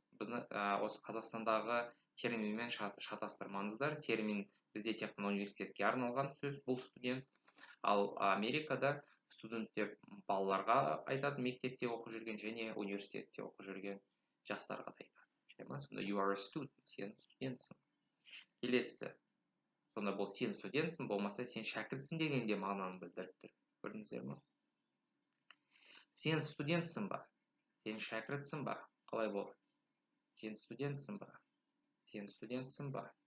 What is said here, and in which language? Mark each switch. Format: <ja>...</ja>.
<kk>Осы Қазақстандағы терминмен шатастырмаңыздар. Термин бізде тек қана университетке арналған сөз, бұл студент. Ал Америкада студенттер балаларға айтады, мектепте оқып жүрген және университетте оқып жүрген жастарға да айтады. Сонда</kk> <en>you are a student,</en> <kk>сен студентсің. Келесі. Сонда бұл сен студентсің, болмаса сен шәкіртсің дегенде мағынаны білдіріп тұр. Көрдіңіздер ме? Сен студентсің ба? Сен шәкіртсің ба? Қалай болады? Сен студентсің ба? Сен студентсің ба?</kk>